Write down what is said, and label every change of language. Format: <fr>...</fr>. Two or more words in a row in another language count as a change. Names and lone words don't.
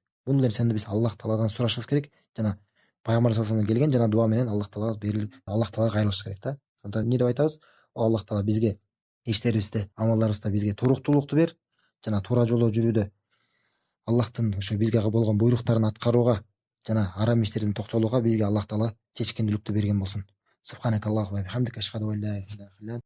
<ky>Бул нерсени биз Аллах тааладан сурашыбыз керек жана пайгамбар</ky> <ar>صلى الله عليه</ar> <ky>келген жана дуа менен Аллах таалага берилип, Аллах таалага кайрылыш керек да. Ошондо эмне деп айтабыз? Аллах таала бизге иштерибизде, амалдарыбызда бизге туруктуулукту бер жана туура жолдо жүрүүдө Аллахтын ошо бизге болгон буйруктарын аткарууга жана арам иштерден токтолууга бизге Аллах таала чечкиндүүлүктү берген болсун.</ky> <ar>سبحانك اللهم وبحمدك أشهد أن لا إله إلا</ar>